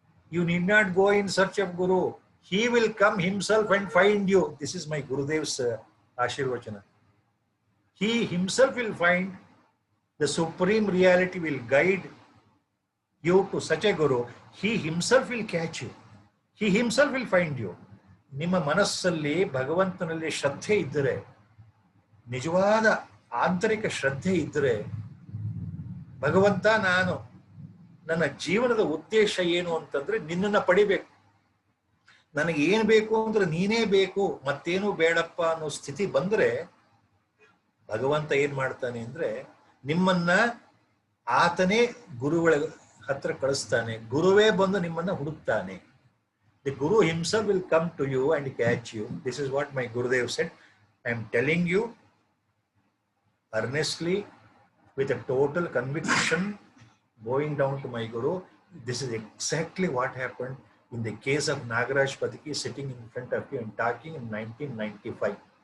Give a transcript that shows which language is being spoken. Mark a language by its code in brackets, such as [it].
[en] You need not go in search of Guru. He will come himself and find you. This is my Gurudev's Ashirvachana. He himself will find, the supreme reality will guide you to such a Guru. He himself will catch you. He himself will find you. [kn] ನಿಮ್ಮ ಮನಸ್ಸಲ್ಲಿ ಭಗವಂತನಲ್ಲಿ ಶ್ರದ್ಧೆ ಇದ್ದರೆ, ನಿಜವಾದ ಆಂತರಿಕ ಶ್ರದ್ಧೆ ಇದ್ದರೆ, ಭಗವಂತ ನಾನು ನನ್ನ ಜೀವನದ ಉದ್ದೇಶ ಏನು ಅಂತಂದ್ರೆ ನಿನ್ನನ್ನು ಪಡಿಬೇಕು, ನನಗೆ ಏನು ಬೇಕು ಅಂದ್ರೆ ನೀನೇ ಬೇಕು, ಮತ್ತೇನು ಬೇಡಪ್ಪ ಅನ್ನೋ ಸ್ಥಿತಿ ಬಂದ್ರೆ ಭಗವಂತ ಏನ್ ಮಾಡ್ತಾನೆ ಅಂದ್ರೆ ನಿಮ್ಮನ್ನ ಆತನೇ ಗುರುಗಳ ಹತ್ರ ಕಳಿಸ್ತಾನೆ. ಗುರುವೇ ಬಂದು ನಿಮ್ಮನ್ನ ಹುಡುಕ್ತಾನೆ. [en] The Guru himself will come to you and catch you. This is what my Gurudev said. I am telling you earnestly, with a total conviction, going down to my Guru. This is exactly what happened in the case of Nagaraj Patiki sitting in front of you and talking in 1995.